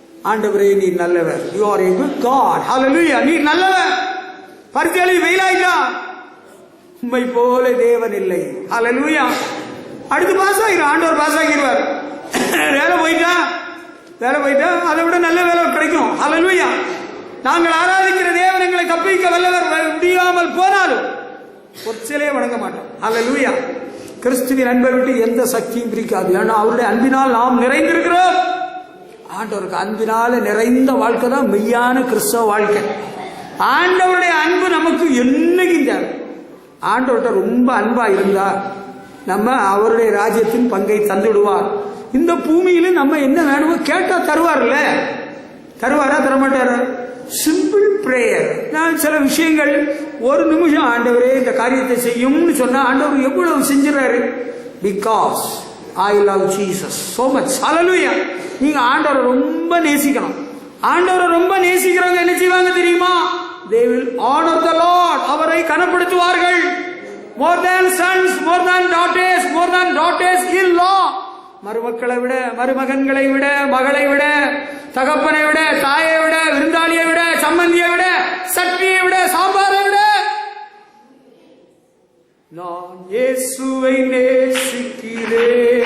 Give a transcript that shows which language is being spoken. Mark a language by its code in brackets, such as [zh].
[ta] ஆண்டவரே நீ நல்லவர், [en] you are a good God. [ta] Hallelujah. நீ நல்லவர். பரிச்சை வெயிலாயிட்டா, உம்மை போல தேவன் இல்லை. ஹல்லேலூயா. அடுத்து பாஸ் ஆகிடும், ஆண்டவர் பாஸ் ஆகிடுவார். வேலை போயிட்டா அதை விட நல்ல வேலை கிடைக்கும். ஹல்லேலூயா. நாங்கள் ஆராதிக்கிற தேவன் எங்களை தப்பிக்க வல்லவர், முடியாமல் போனாலும் பொற்சிலே வணங்க மாட்டோம். ஹல்லேலூயா. கிறிஸ்துவின் அன்பை விட்டு எந்த சக்தியும் பிரிக்காது. ஏன்னா அவருடைய அன்பினால் நாம் நிறைந்திருக்கிறோம். ஆண்டவருக்கு அன்பினால நிறைந்த வாழ்க்கை தான் மெய்யான கிறிஸ்தவ வாழ்க்கை. ஆண்டவருடைய அன்பு நமக்கு என்னைக்கும் தேவை. ஆண்டவர்கிட்ட ரொம்ப அன்பா இருந்தா நம்ம அவருடைய ராஜ்யத்தின் பங்கை தந்துடுவார். இந்த பூமியில நம்ம என்ன வேணுமோ கேட்டா தருவார்ல. தருவாரா தரமாட்டாரா? Simple prayer. நான் சில விஷயங்கள் ஒரு நிமிஷம் ஆண்டவரே இந்த காரியத்தை செய்யும்னு சொன்னா ஆண்டவர் எவ்வளவு செஞ்சிடறாரு. [en] Because I love Jesus so much. Hallelujah. [ta] நீங்க ஆண்டவரை ரொம்ப நேசிக்கணும். ஆண்டவரை ரொம்ப நேசிக்கிறவங்க என்ன செய்வாங்க தெரியுமா? [en] They will honor the Lord. [ta] அவரை கனப்படுத்துவார்கள். [en] More than sons, more than daughters in law. [ta] மருமக்களை விட, மருமகன்களை விட, மகளை விட, தகப்பனை விட, தாயை விட, விருந்தாளியை விட, சம்பந்தியை விட, சட்னியை விட, சாம்பாரை விட நான் இயேசுவை நேசிக்கிறேன்.